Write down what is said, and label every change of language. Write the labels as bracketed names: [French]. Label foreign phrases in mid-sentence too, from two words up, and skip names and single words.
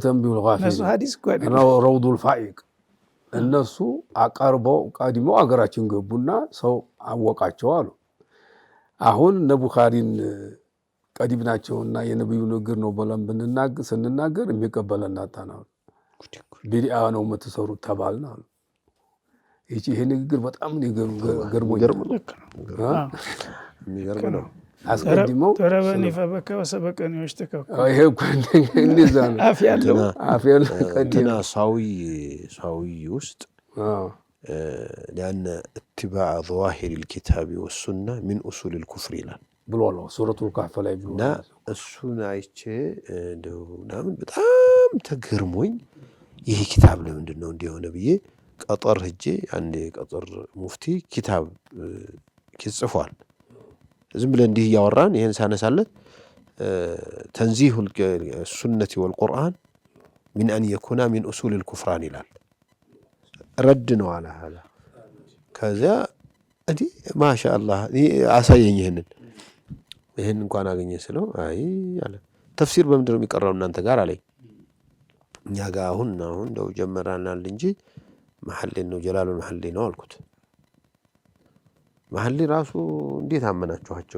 [Amharic] ረውዱል ፋኢቅ እነሱ አቀርበው ቀድመው አገራችን ገቡና ሰው አወቃቸው አሉ። አሁን እነ ቡኻሪን ቀዲም ናቸውና የነብዩ ንግግር ነው ብለን ስንናገር የሚቀበለን አጣናው። ቢድዓ ነው የምትሰሩት ተባልን አሉ። ይሄ ንግግር በጣም ገርሞኛል። የሚገርም ነው። አስቀድመው [Arabic] ضربني وبكى وسبقني واشتكى [Amharic] ይሄ እንደዛ ነው። አፍ ያለው ቀዲና ሳዊ ውስጥ [Arabic] لأن اتباع ظواهر الكتاب والسنة من أصول الكفر [Amharic] ይላል ብሏል። ሱረቱል ካህፍ ላይ ብሏል። እና እሱን አይቼ እንደው ምናምን በጣም ተገርሞኝ ይሄ ኪታብ ለምንድን ነው እንዲሆነ ብዬ ቀጠር ሄጄ አንድ ቀጠር ሙፍቲ ኪታብ ጽፏል። ዝም ብለን እንዲህ ያወራን ይሄን ሳነሳለት [Arabic] تنزيه السنة والقرآن من أن يكون من أصول الكفران [Amharic] ይላል። ረድ ነው አለ ሀላ ከዛ እንዲህ ማሻአላህ አሳየኝ ይሄን እንኳን አገኘ ስለው አይ አለ ተፍሲር በምንድን ነው የሚቀራው እናንተ ጋር አለኝ። እኛ ጋር አሁን እንደው ጀመራናል እንጂ መሐሌ ነው ጀላሉል መሐሌ ነው አልኩት። መሐሌ ራሱ እንዴት አመናችኋቸው?